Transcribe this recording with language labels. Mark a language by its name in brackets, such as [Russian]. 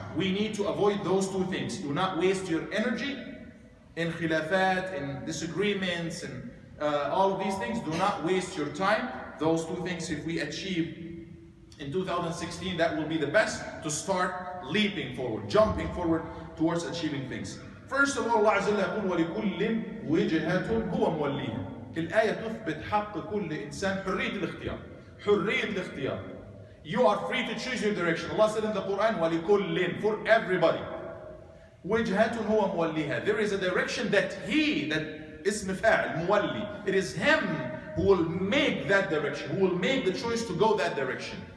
[English] We need to avoid those two things. Do not waste your energy in khilafat, in disagreements, and all of these things. Do not waste your time. Those two things, if we achieve in 2016, that will be the best to start leaping forward, jumping forward towards achieving things. First of all, [Arabic] Allah Azza wa Jalla يقول وَلِكُلٍّ وِجْهَةٌ هُوَ مُوَلِّيهَا. الآية تثبت حق كل إنسان حرية الاختيار. حرية الاختيار. [English] You are free to choose your direction. Allah said in the Quran, [Arabic] وَلِكُلٍّ, [English] for everybody. [Arabic] وجهة هو موليها. [English] There is a direction that [Arabic] اسم فاعل مولي. [English] It is him who will make that direction, who will make the choice to go that direction.